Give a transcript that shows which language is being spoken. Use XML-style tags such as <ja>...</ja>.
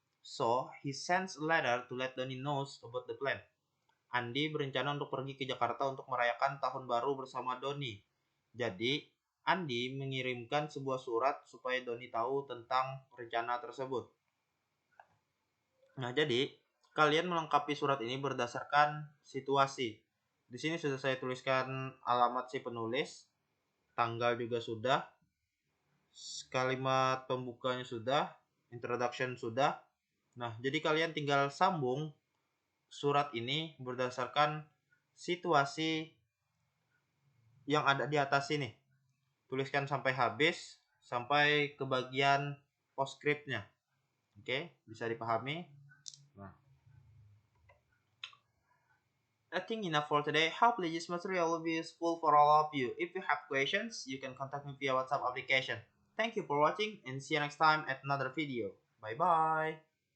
<en>So, he sends a letter to let Donny knows about the plan.</en> <id>Andi berencana untuk pergi ke Jakarta untuk merayakan tahun baru bersama Donny. Jadi, Andi mengirimkan sebuah surat supaya Donny tahu tentang rencana tersebut. Nah, jadi kalian melengkapi surat ini berdasarkan situasi. Di sini sudah saya tuliskan alamat si penulis, tanggal juga sudah, kalimat pembukanya sudah, introduction sudah. Nah, jadi kalian tinggal sambung surat ini berdasarkan situasi yang ada di atas ini. Tuliskan sampai habis, sampai ke bagian postscriptnya. Oke, bisa dipahami?</id> <en>Nah, I think enough for today. Hopefully this material will be useful for all of you. If you have questions, you can contact me via WhatsApp application. Thank you for watching and see you next time at another video. Bye bye.</en>